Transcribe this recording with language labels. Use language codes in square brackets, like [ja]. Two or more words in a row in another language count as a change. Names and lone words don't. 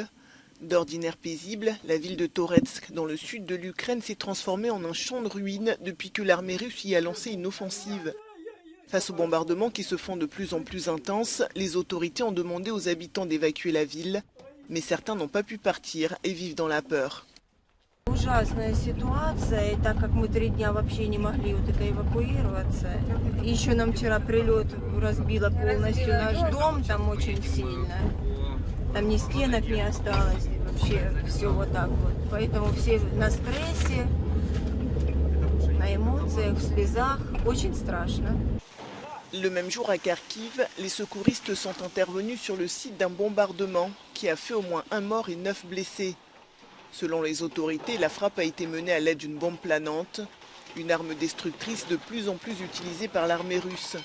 [fr] D'ordinaire paisible, la ville de Toretsk, dans le sud de l'Ukraine, s'est transformée en un champ de ruines depuis que l'armée russe y a lancé une offensive. Face aux bombardements qui se font de plus en plus intenses, les autorités ont demandé aux habitants d'évacuer la ville, mais certains n'ont pas pu partir et vivent dans la peur. [ru] Ужасная ситуация, и так как мы 3 дня вообще не могли вот это эвакуироваться. Еще нам вчера прилет разбило полностью наш дом, там очень сильно. Там ни стенок не осталось, вообще все вот так вот. Поэтому все на стрессе, на эмоциях, в слезах. Очень страшно. [fr] Le même jour à Kharkiv, les secouristes sont intervenus sur le site d'un bombardement qui a fait au moins un mort et 9 blessés. Selon les autorités, la frappe a été menée à l'aide d'une bombe planante, une arme destructrice de plus en plus utilisée par l'armée russe.